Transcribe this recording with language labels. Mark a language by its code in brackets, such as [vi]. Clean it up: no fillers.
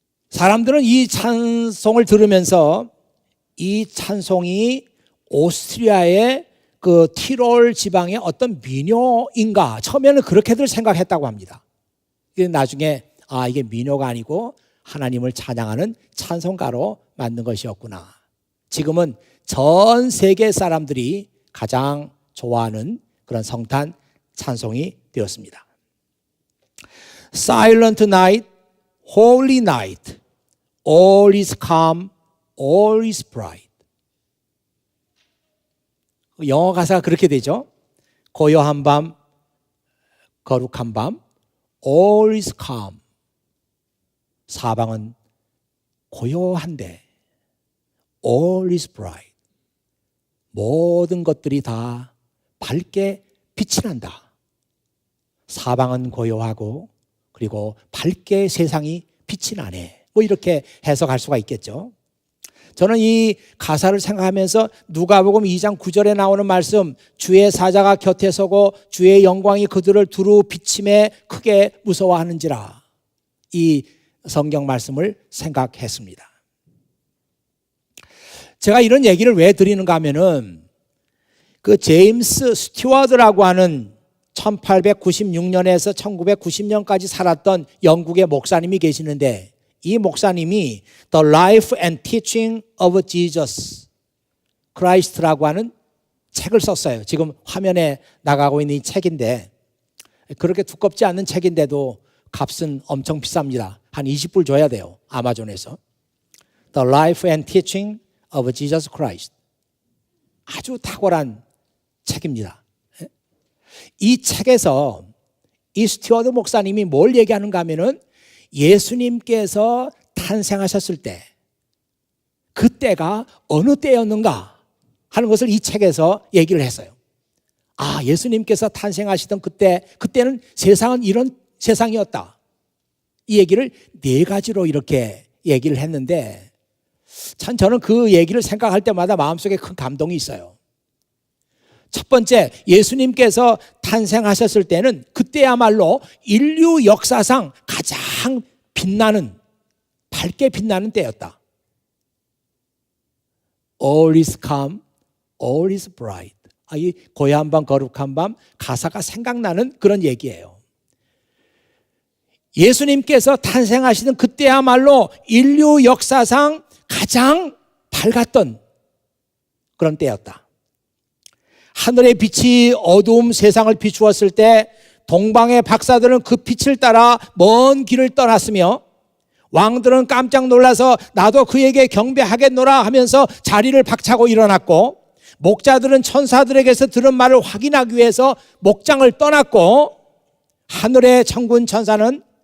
[ko] 사람들은 이 찬송을 들으면서 이 찬송이 오스트리아의 그 티롤 지방의 어떤 민요인가 처음에는 그렇게들 생각했다고 합니다. 나중에 이게 민요가 아니고 하나님을 찬양하는 찬송가로 만든 것이었구나. 지금은 전 세계 사람들이 가장 좋아하는 그런 성탄 찬송이 되었습니다. [en] Silent night, holy night, all is calm, all is bright. [ko] 영어 가사가 그렇게 되죠. 고요한 밤, 거룩한 밤, [en] all is calm. [ko] 사방은 고요한데 [en] all is bright. [ko] 모든 것들이 다 밝게 빛이 난다. 사방은 고요하고 그리고 밝게 세상이 빛이 나네. 뭐 이렇게 해석할 수가 있겠죠. 저는 이 가사를 생각하면서 누가복음 2장 9절에 나오는 말씀 주의 사자가 곁에 서고 주의 영광이 그들을 두루 비침에 크게 무서워하는지라 이 성경 말씀을 생각했습니다. 제가 이런 얘기를 왜 드리는가 하면은 그 제임스 스튜어드라고 하는 1896년에서 1990년까지 살았던 영국의 목사님이 계시는데 이 목사님이 The Life and Teaching of Jesus 크라이스트라고 하는 책을 썼어요. 지금 화면에 나가고 있는 이 책인데 그렇게 두껍지 않은 책인데도 값은 엄청 비쌉니다. 한 20불 줘야 돼요. 아마존에서. [en] The Life and Teaching of Jesus Christ. [ko] 아주 탁월한 책입니다. 이 책에서 이 스튜어드 목사님이 뭘 얘기하는가 하면은 예수님께서 탄생하셨을 때 그때가 어느 때였는가 하는 것을 이 책에서 얘기를 했어요. 아, 예수님께서 탄생하시던 그때는 세상은 이런 세상이었다. 이 얘기를 4가지로 이렇게 얘기를 했는데 참 저는 그 얘기를 생각할 때마다 마음속에 큰 감동이 있어요. 첫 번째, 예수님께서 탄생하셨을 때는 그때야말로 인류 역사상 가장 빛나는, 밝게 빛나는 때였다. [en] All is calm, all is bright. [ko] 이 고요한 밤, 거룩한 밤 가사가 생각나는 그런 얘기예요. 예수님께서 탄생하시는 그때야말로 인류 역사상 가장 밝았던 그런 때였다. 하늘의 빛이 어두움 세상을 비추었을 때 동방의 박사들은 그 빛을 따라 먼 길을 떠났으며 왕들은 깜짝 놀라서 나도 그에게 경배하겠노라 하면서 자리를 박차고 일어났고 목자들은 천사들에게서 들은 말을 확인하기 위해서 목장을 떠났고 하늘의 천군 천사는